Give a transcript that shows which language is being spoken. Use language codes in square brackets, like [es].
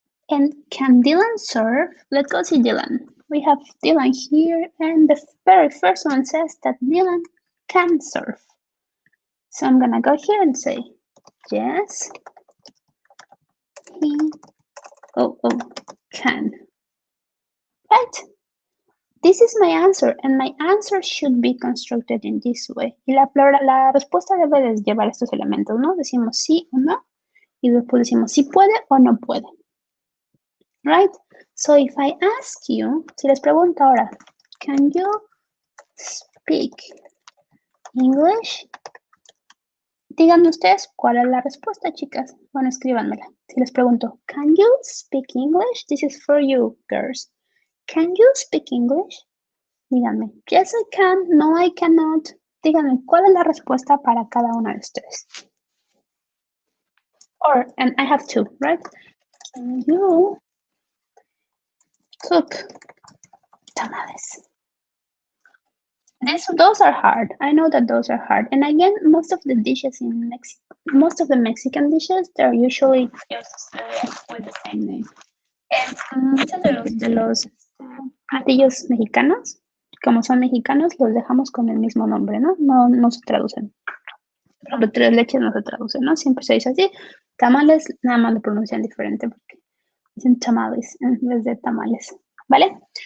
[en] And can Dylan surf? Let's go see Dylan. We have Dylan here, and the very first one says that Dylan can surf. So I'm gonna go here and say, yes, He can. Right? This is my answer, and my answer should be constructed in this way. [es] Y la respuesta debe de llevar estos elementos, ¿no? Decimos sí o no, y después decimos si puede o no puede. [en] Right? So if I ask you, [es] si les pregunto ahora, [en] can you speak English? [es] Díganme ustedes cuál es la respuesta, chicas. Bueno, escríbanmela. Si les pregunto, [en] can you speak English? This is for you, girls. Can you speak English? [es] Díganme, [en] yes I can, no I cannot. [es] Díganme, ¿cuál es la respuesta para cada una de ustedes? [en] Or, and I have two, right? Can you cook tamales? Those are hard. I know that those are hard. And again, most of the dishes in Mexico, most of the Mexican dishes, they're usually just with the same name. [es] Muchos de los platillos mexicanos, como son mexicanos, los dejamos con el mismo nombre, ¿no? No se traducen. Por ejemplo, tres leches no se traduce, ¿no? Siempre se dice así. Tamales, nada más lo pronuncian diferente porque dicen tamales en vez de tamales, ¿vale?